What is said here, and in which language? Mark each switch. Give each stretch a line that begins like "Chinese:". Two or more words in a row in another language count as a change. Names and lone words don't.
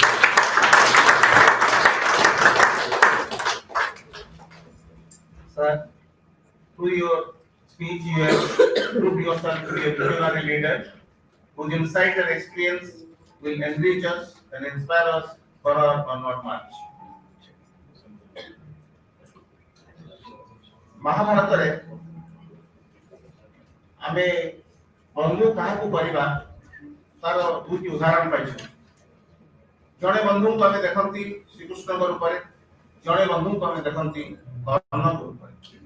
English: Sir, through your speech, you have proved yourself to be a visionary leader whose insight and experience will enrich us and inspire us for our onward march.
Odia: ମହାଭାରତରେ ଆମେ ବନ୍ଧୁ କାହାକୁ କରିବା ତାର ଦୁଇଟି ଉଦାହରଣ ପାଇଛୁ। ଜଣେ ବନ୍ଧୁଙ୍କୁ ଆମେ ଦେଖନ୍ତି ଶ୍ରୀକୃଷ୍ଣଙ୍କ ରୂପରେ, ଜଣେ ବନ୍ଧୁଙ୍କୁ ଆମେ ଦେଖନ୍ତି କର୍ଣ୍ଣଙ୍କ ରୂପରେ।